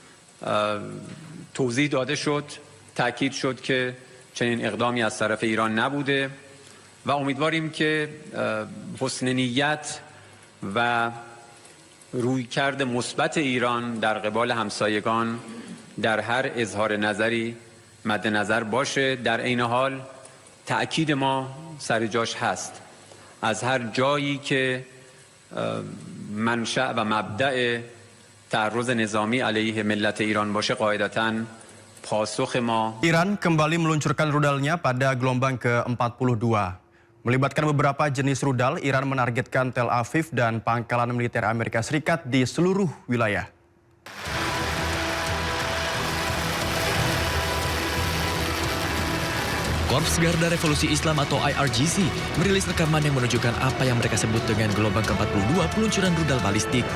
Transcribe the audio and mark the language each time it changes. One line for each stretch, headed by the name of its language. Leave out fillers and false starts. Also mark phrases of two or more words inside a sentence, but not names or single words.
Persian: توضیح داده شد، تاکید شد که چنین اقدامی از طرف ایران نبوده و امیدواریم که حسن نیت و رویکرد مثبت ایران در قبال همسایگان در هر اظهار نظری مد نظر باشه. در عین حال تأکید ما سر جاش هست، از هر جایی که منشأ و مبدأ تعرض نظامی علیه ملت ایران باشه قاعدتاً پاسخ ما.
Indonesian: Iran kembali meluncurkan rudalnya pada gelombang ke-42. Melibatkan beberapa jenis rudal, Iran menargetkan Tel Aviv dan pangkalan militer Amerika Serikat di seluruh wilayah. Korps Garda Revolusi Islam atau IRGC merilis rekaman yang menunjukkan apa yang mereka sebut dengan gelombang ke-42 peluncuran rudal balistik.